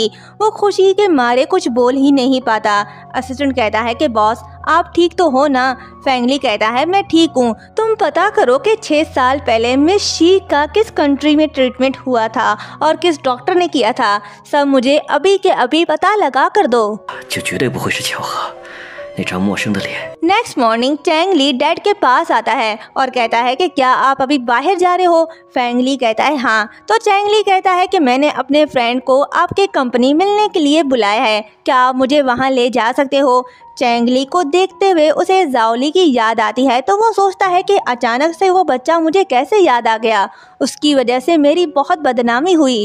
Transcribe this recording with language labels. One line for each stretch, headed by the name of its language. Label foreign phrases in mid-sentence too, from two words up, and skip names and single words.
Hindi: वो खुशी के मारे कुछ बोल ही नहीं पाता। असिस्टेंट कहता है कि बॉस आप ठीक तो हो ना? फेंग ली कहता है मैं ठीक हूँ, तुम पता करो कि 6 साल पहले मिस शी का किस कंट्री में ट्रीटमेंट हुआ था और किस डॉक्टर ने किया था, सब मुझे अभी के अभी पता लगा कर दो।
Chinese: 就绝对不会是巧合，那张陌生的脸
English: Next morning
Hindi: चैंग ली डैड के पास आता है और कहता है कि क्या आप अभी बाहर जा रहे हो। फैंग ली कहता है हाँ। तो चैंग ली कहता है कि मैंने अपने फ्रेंड को आपके कंपनी मिलने के लिए बुलाया है, क्या आप मुझे वहाँ ले जा सकते हो। चैंग ली को देखते हुए उसे जाओ ली की याद आती है, तो वो सोचता है कि अचानक से वो बच्चा मुझे कैसे याद आ गया, उसकी वजह से मेरी बहुत बदनामी हुई।